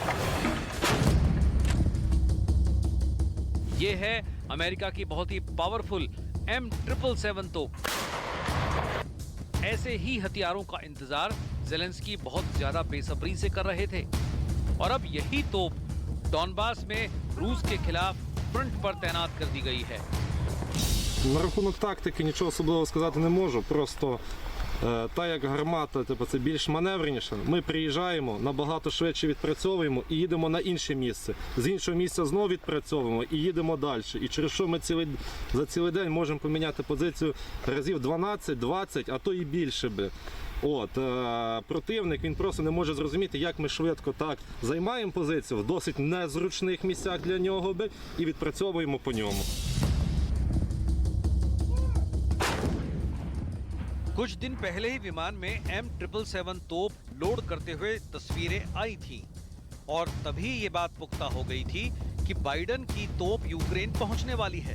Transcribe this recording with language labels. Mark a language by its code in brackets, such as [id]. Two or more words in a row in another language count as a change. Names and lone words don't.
[hi] ये है अमेरिका की बहुत ही पावरफुल M777 तोप। ऐसे ही हथियारों का इंतजार ज़ेलेंस्की बहुत ज्यादा बेसब्री से कर रहे थे और अब यही तोप डॉनबास में रूस के खिलाफ फ्रंट पर तैनात कर दी गई है। [uk] На рахунок тактики нічого особливого сказати не можу, просто та як гармата, це більш маневреніша. Ми приїжджаємо, набагато швидше відпрацьовуємо і їдемо на інше місце. З іншого місця знову відпрацьовуємо і їдемо далі. І через що ми за цілий день можемо поміняти позицію разів 12, 20, а то і більше би. Противник, він просто не може зрозуміти, як ми швидко так займаємо позицію в досить незручних місцях для нього би і відпрацьовуємо по ньому. [hi] कुछ दिन पहले ही विमान में M777 तोप लोड करते हुए तस्वीरें आई थीं और तभी ये बात पुख्ता हो गई थी कि बाइडन की तोप यूक्रेन पहुंचने वाली है।